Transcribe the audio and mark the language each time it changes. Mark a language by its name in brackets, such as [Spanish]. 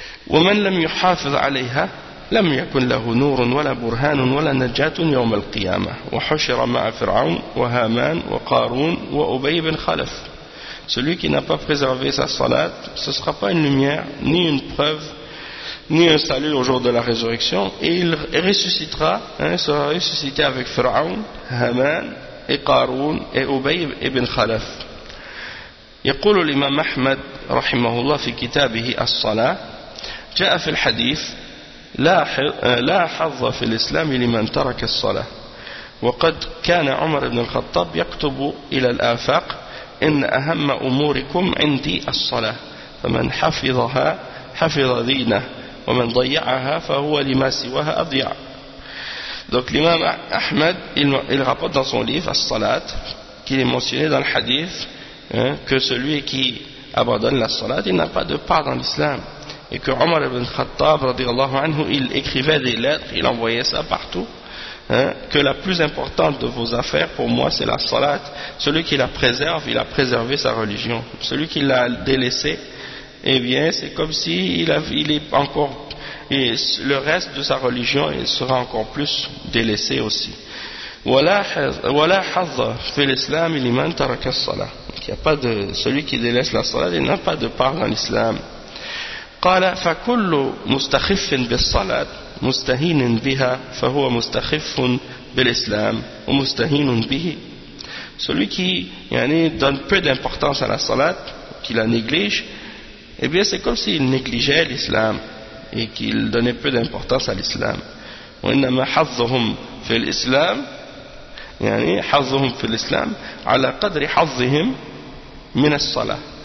[Arabic] وَمَنْ لَمْ يُحَافِظْ عَلَيْهَا لَمْ يَكُنْ لَهُ نُورٌ وَلَا بُرْهَانٌ وَلَا نَجَاتٌ يَوْمَ الْقِيَامَةِ وَحُشِرَ مَعَ فِرْعَوْنَ وَهَامَانَ وَقَارُونَ وَأُبَيْ بْنَ خَلَفٍ. [French] Celui qui n'a pas préservé sa salat, ce ne sera pas une lumière, ni une preuve, ni un salut au jour de la résurrection. Et il ressuscitera, sera ressuscité avec Pharaon, Haman, et Qarun et Ubay ibn Khalaf. [Arabic] يقول الإمام أحمد رحمه الله في كتابه الصلاة جاء في الحديث لا حظ في الإسلام لمن ترك الصلاة وقد كان عمر بن الخطاب يكتب إلى الآفاق إن أهم أموركم عندي الصلاة فمن حفظها حفظ دينه ومن ضيعها فهو لما سواها أضيع. [French] Donc l'imam Ahmed, il rapporte dans son livre, As-Salat, qu'il est mentionné dans le hadith, que celui qui abandonne la salat, il n'a pas de part dans l'islam. Et que Omar ibn Khattab, [Arabic] radiallahu anhu, [French] il écrivait des lettres, il envoyait ça partout, que la plus importante de vos affaires, pour moi, c'est la salat. Celui qui la préserve, il a préservé sa religion. Celui qui l'a délaissée, eh bien, c'est comme si il est encore... Et le reste de sa religion il sera encore plus délaissé aussi. [Arabic] Wala hazz fi l'islam liman taraka as-salah. [French] Il n'y a pas de celui qui délaisse la salat, il n'a pas de part dans l'islam. [Arabic] قال فكل مستخف بالصلاة مستهين بها فهو مستخف بالإسلام ومستهين به. [French] Celui qui [Arabic] يعني [French] donne peu d'importance à la salat, qui la néglige, eh bien c'est comme s'il négligeait l'islam et qu'il donnait peu d'importance à l'islam. [Arabic] وإنما حظهم في الإسلام يعني حظهم في الإسلام على قدر حظهم من الصلاة.